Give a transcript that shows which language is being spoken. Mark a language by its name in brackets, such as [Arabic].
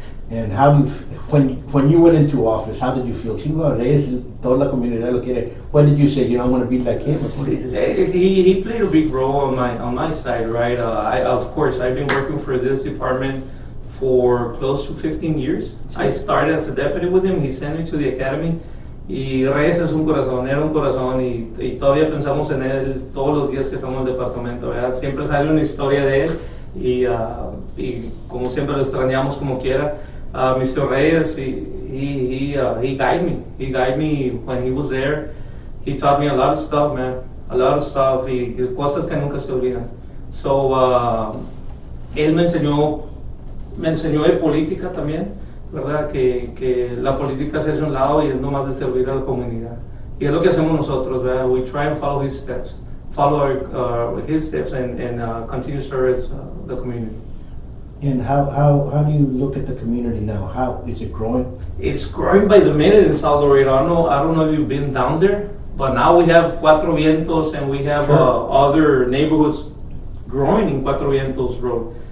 [English] And how do you, when you went into office, how did you feel? [Spanish] Chingo Reyes, toda la comunidad lo quiere. [English] What did you say? You know, I want to be like him. He played a big role on my side, right? Of course, I've been working for this department for close to 15 years. I started as a deputy with him. He sent me to the academy. [Spanish] Y Reyes es un corazón, era un corazón y todavía pensamos en él todos los días que estamos en el departamento, ¿verdad? Siempre sale una historia de él y como siempre lo extrañamos como quiera. [English] Mr. Reyes, he guided me. He guided me when he was there. He taught me a lot of stuff, man. A lot of stuff. [Spanish] Y cosas que nunca se olvidan. So, él me enseñó de política también, ¿verdad? Que la política se hace a un lado y es nomás de servir a la comunidad. Y es lo que hacemos nosotros, ¿verdad? [English] We try and follow his steps. Follow his steps and continue to service the community. And how do you look at the community now? How is it growing? It's growing by the minute in South Laredo. I don't know if you've been down there, but now we have Cuatro Vientos and we have other neighborhoods growing in Cuatro Vientos Road.